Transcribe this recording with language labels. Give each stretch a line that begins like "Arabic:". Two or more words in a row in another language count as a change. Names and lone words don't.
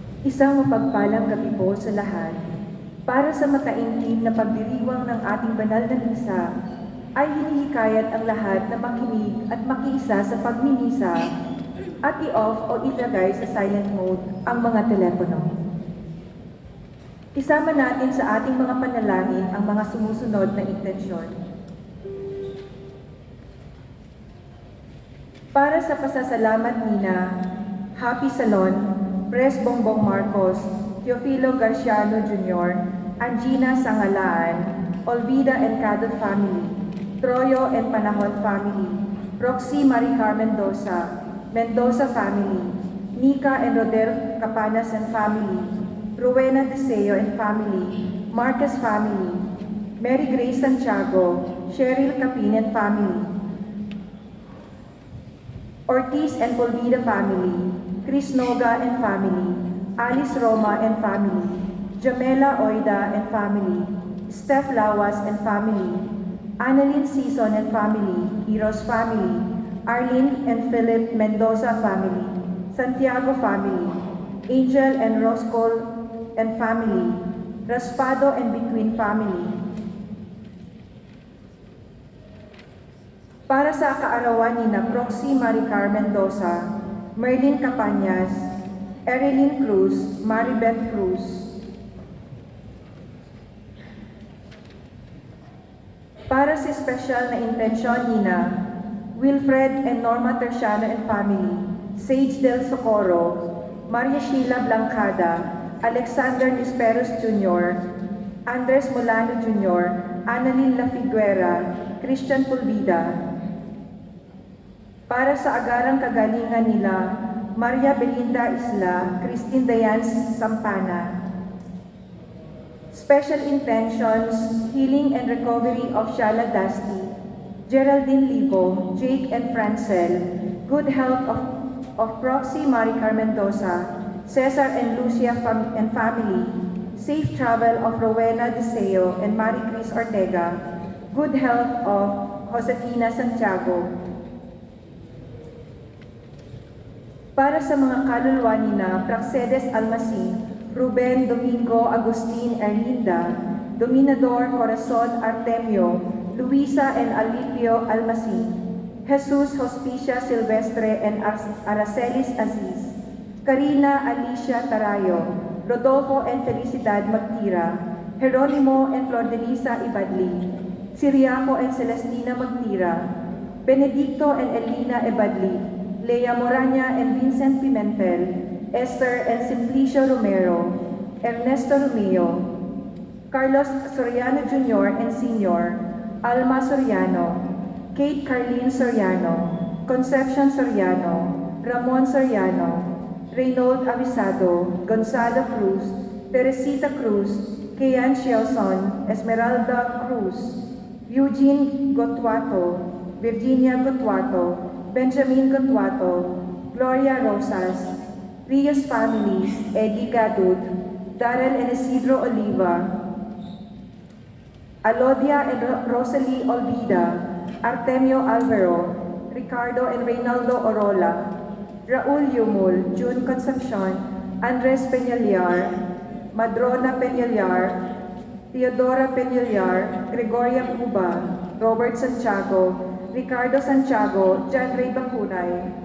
Filipino: Isang mapagpalang gabi po sa lahat. Para sa mataimtim na pagdiriwang ng ating banal na misa, ay hinihikayat ang lahat na makinig at makiisa sa pagmimisa at i-off o ilagay sa
English: silent mode
Filipino: ang mga telepono. Isama natin sa ating mga panalangin ang mga sumusunod na intensyon. Para sa pasasalamat nina, Happy Salon, Pres Bongbong Marcos, Teofilo Garciano
English: Jr., Angina Sangalaan, Olvida and Cadot family, Troyo and Panahon family, Roxy Maricar Mendoza family, Nika and Rodel Capanas and family, Rowena Deseo and family, Marquez family, Mary Grace Santiago, Cheryl Capin and family, Ortiz and Polvida family, Chris Noga and family, Alice Roma and family, Jamela Oida and family, Steph Lawas and family, Annalyn Season and family, Eros family, Arlene and Philip Mendoza family, Santiago family, Angel and Roscoe and family, Raspado and Between family.
Filipino: Para sa kaarawan ni na Proxy Maricar Mendoza, Merlin Capañas, Erilyn Cruz, Maribeth Cruz. Para sa special na intensyon nina, Wilfred and Norma Terciano and family, Sage del Socorro, Maria Sheila Blancada, Alexander Nisperos Jr., Andres Molano Jr., Annalyn La Figuera, Christian Pulvida. Para sa agarang kagalingan nila, Maria Belinda Isla, Christine Dayan Sampana.
English: Special intentions, healing and recovery of Shala Dusty, Geraldine Libo, Jake and Francel, good health of Proxy Maricar Mendoza, Cesar and Lucia and family, safe travel of Rowena Deseo and Marie Cris Ortega, good health of Josefina Santiago.
Filipino: Para sa mga kaluluwa nina Praxedes Almasin, Ruben Domingo Agustin Erlinda, Dominador Corazon Artemio, Luisa and Alipio Almasin, Jesus Hospicia Silvestre and Aracelis Aziz, Karina Alicia Tarayo, Rodolfo and Felicidad Magtira, Jeronimo and Flor de Lisa Ibadli, Siriaco and Celestina Magtira, Benedicto and Elina Ibadli, Lea Moraña and Vincent Pimentel, Esther and Simplicio Romero, Ernesto Romeo, Carlos Soriano Jr. and Sr., Alma Soriano, Kate Carlene Soriano, Concepcion Soriano, Ramon Soriano, Reynold Avisado, Gonzalo Cruz, Teresita Cruz, Kean Shelson, Esmeralda Cruz, Eugene Gotuato, Virginia Gotuato, Benjamin Gotuato, Gloria Rosas, Rios families, Eddie Gadud, Darrell and Isidro Oliva, Alodia and Rosalie Olvida, Artemio Alvaro, Ricardo and Reynaldo Orola, Raul Yumul, June Concepcion, Andres Peñaliar, Madrona Peñaliar, Theodora Peñaliar, Gregoria Cuba, Robert Santiago, Ricardo Santiago, John Ray Bacunay,